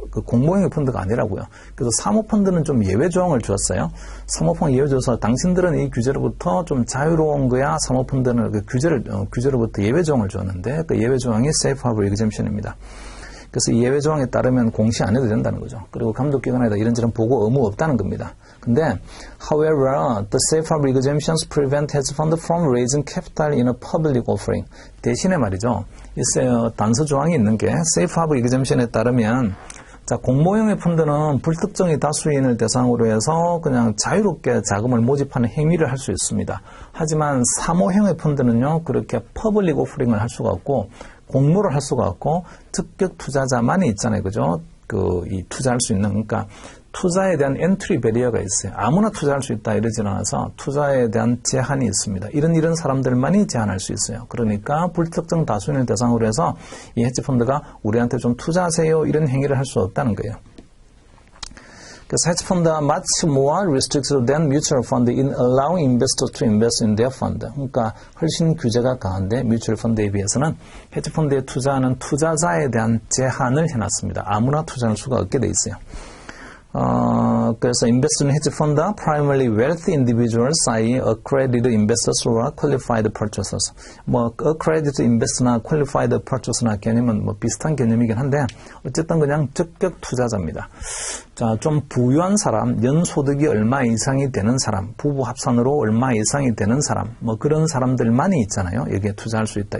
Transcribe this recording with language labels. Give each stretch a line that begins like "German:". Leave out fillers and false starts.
Korean: 그 공모형의 펀드가 아니라고요. 그래서 사모펀드는 좀 예외 조항을 주었어요. 사모펀드 예외 줘서 당신들은 이 규제로부터 좀 자유로운 거야. 사모펀드는 그 규제로부터 예외 조항을 줬는데 그 예외 조항이 Safe Harbor Exemption입니다. 그래서 이 예외 조항에 따르면 공시 안 해도 된다는 거죠. 그리고 감독기관에다 이런저런 보고 의무 없다는 겁니다. 근데
English: however, the Safe Harbor Exemptions prevent hedge funds from raising capital in a public offering.
Korean: 대신에 말이죠. 있어요. 단서 조항이 있는 게 Safe Harbor Exemption에 따르면 공모형의 펀드는 불특정의 다수인을 대상으로 해서 그냥 자유롭게 자금을 모집하는 행위를 할 수 있습니다. 하지만 사모형의 펀드는요, 그렇게 퍼블릭 오프링을 할 수가 없고, 공모를 할 수가 없고, 적격 투자자만이 있잖아요. 그죠? 이 투자할 수 있는, 그러니까 투자에 대한 엔트리 베리어가 있어요. 아무나 투자할 수 있다 이러지는 않아서 투자에 대한 제한이 있습니다. 이런 사람들만이 제한할 수 있어요. 그러니까 불특정 다수인을 대상으로 해서 이 헤지 펀드가 우리한테 좀 투자하세요 이런 행위를 할 수 없다는 거예요. 그래서 헤지 펀드가
English: much more restricted than mutual fund in allowing investors to invest in their fund.
Korean: 그러니까 훨씬 규제가 강한데 뮤추얼 펀드에 비해서는 헤지 펀드에 투자하는 투자자에 대한 제한을 해놨습니다. 아무나 투자할 수가 없게 돼 있어요. 그래서
English: investors in hedge fund are primarily wealthy individuals, i.e. accredited investors who are qualified purchasers.
Korean: accredited investor나 qualified purchaser나 개념은 비슷한 개념이긴 한데 어쨌든 그냥 적격 투자자입니다. 자, 좀 부유한 사람, 연소득이 얼마 이상이 되는 사람, 부부 합산으로 얼마 이상이 되는 사람, 그런 사람들만이 있잖아요. 여기에 투자할 수 있다.